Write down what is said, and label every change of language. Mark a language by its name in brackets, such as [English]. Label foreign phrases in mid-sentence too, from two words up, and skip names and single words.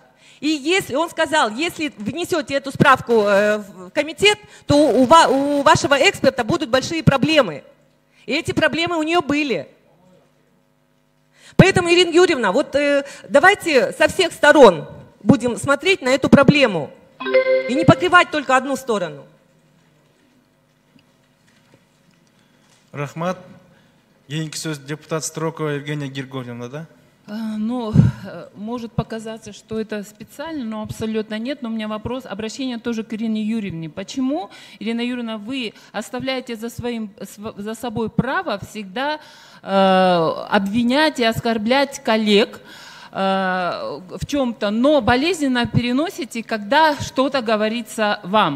[Russian] И если он сказал, если внесете эту справку в комитет, то у вашего эксперта будут большие проблемы. И эти проблемы у нее были. Поэтому, Ирина Юрьевна, вот давайте со всех сторон будем смотреть на эту проблему и не покрывать только одну сторону. [Kyrgyz] Рахмат. Кийинки сөз депутат Строкова Евгения Григорьевна, да? [Russian] Ну, может показаться, что это специально, но абсолютно нет. Но у меня вопрос, обращение тоже к Ирине Юрьевне. Почему, Ирина Юрьевна, вы оставляете за собой право всегда обвинять и оскорблять коллег в чем-то, но болезненно переносите, когда что-то говорится вам?